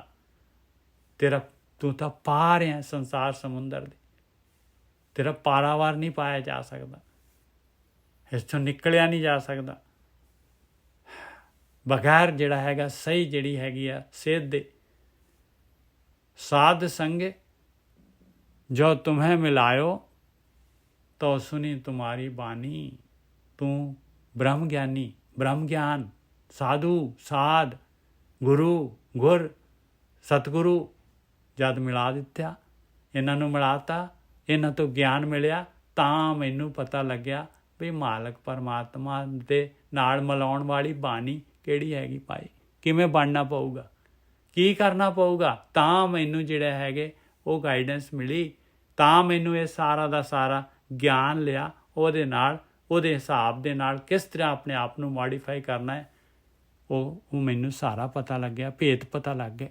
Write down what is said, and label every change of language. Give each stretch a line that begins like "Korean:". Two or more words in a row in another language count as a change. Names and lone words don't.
Punjabi: ਤੂੰ ਤਾਂ ਪਾਰ ਹੈ ਸੰਸਾਰ ਸਮੁੰਦਰ ਦੇ, ਤੇਰਾ ਪਾਰਾਵਾਰ ਨਹੀਂ ਪਾਇਆ ਜਾ ਸਕਦਾ, ਇਸ ਤੋਂ ਨਿਕਲਿਆ ਨਹੀਂ ਜਾ ਸਕਦਾ ਬਗੈਰ ਜਿਹੜਾ ਹੈਗਾ ਸਹੀ ਜਿਹੜੀ ਹੈਗੀ ਆ ਸਿਹਤ ਦੇ। ਸਾਧ ਸੰਗੇ ਜੋ तुम्हें ਮਿਲਾਇਓ ਤੋ ਸੁਨੀ ਤੁਮ੍ਹਾਰੀ ਬਾਨੀ, ਤੂ ਬ੍ਰਹਮ ਗਿਆਨੀ, ਬ੍ਰਹਮ ਗਿਆਨ, ਸਾਧੂ ਸਾਧ, ਗੁਰੂ ਗੁਰ ਸਤਗੁਰੂ ਜਦ ਮਿਲਾ ਦਿੱਤਿਆ, ਇਨ੍ਹਾਂ ਨੂੰ ਮਿਲਾਤਾ, ਇਨ੍ਹਾਂ ਤੋ ਗਿਆਨ ਮਿਲਿਆ, ਤਾਂ ਮੈਨੂੰ ਪਤਾ ਲੱਗਿਆ ਵੀ ਮਾਲਕ ਪਰਮਾਤਮਾ ਦੇ ਨਾਲ ਮਿਲਾਉਣ ਵਾਲੀ ਬਾਣੀ ਕਿਹੜੀ ਹੈਗੀ ਭਾਈ, ਕਿਵੇਂ ਬਣਨਾ ਪਊਗਾ, ਕੀ ਕਰਨਾ ਪਊਗਾ। ਤਾਂ ਮੈਨੂੰ ਜਿਹੜਾ ਹੈਗੇ ਉਹ ਗਾਈਡੈਂਸ ਮਿਲੀ, ਤਾਂ ਮੈਨੂੰ ਇਹ ਸਾਰਾ ਦਾ ਸਾਰਾ ਗਿਆਨ ਲਿਆ, ਉਹਦੇ ਨਾਲ ਉਹਦੇ ਹਿਸਾਬ ਦੇ ਨਾਲ ਕਿਸ ਤਰ੍ਹਾਂ ਆਪਣੇ ਆਪ ਨੂੰ ਮੋਡੀਫਾਈ ਕਰਨਾ ਹੈ, ਉਹ ਮੈਨੂੰ ਸਾਰਾ ਪਤਾ ਲੱਗਿਆ, ਭੇਤ ਪਤਾ ਲੱਗ ਗਏ।